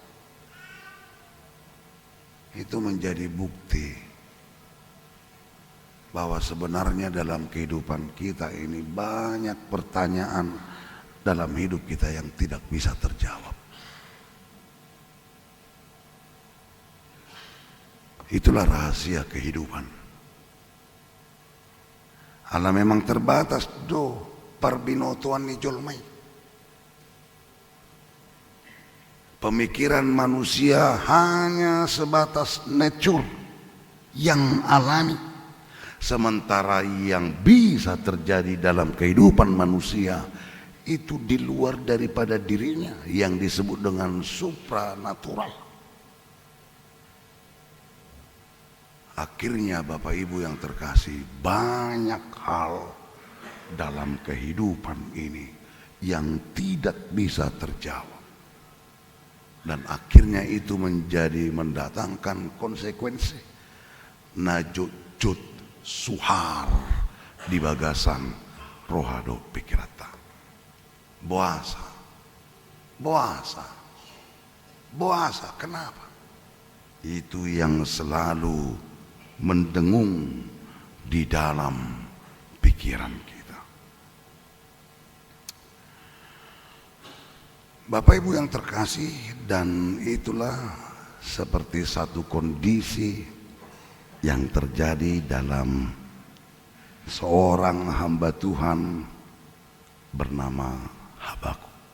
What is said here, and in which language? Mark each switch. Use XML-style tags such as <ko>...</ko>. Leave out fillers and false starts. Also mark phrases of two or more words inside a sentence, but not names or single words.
<id>Itu menjadi bukti bahwa sebenarnya dalam kehidupan kita ini banyak pertanyaan dalam hidup kita yang tidak bisa terjawab. Itulah rahasia kehidupan.</id> <bbc>Allah</bbc> <id>memang terbatas</id> <bbc>do parbinotoan ni jolmai.</bbc> <id>Pemikiran manusia hanya sebatas nature yang alami. Sementara yang bisa terjadi dalam kehidupan manusia itu di luar daripada dirinya, yang disebut dengan supranatural. Akhirnya Bapak Ibu yang terkasih, banyak hal dalam kehidupan ini yang tidak bisa terjawab. Dan akhirnya itu mendatangkan konsekuensi.</id> <bbc>Najut suhar di bagasan rohado pikirata. Boasa.</bbc> <id>Kenapa? Itu yang selalu mendengung di dalam pikiran kita. Bapak Ibu yang terkasih, dan itulah seperti satu kondisi yang terjadi dalam seorang hamba Tuhan bernama Habakuk.</id>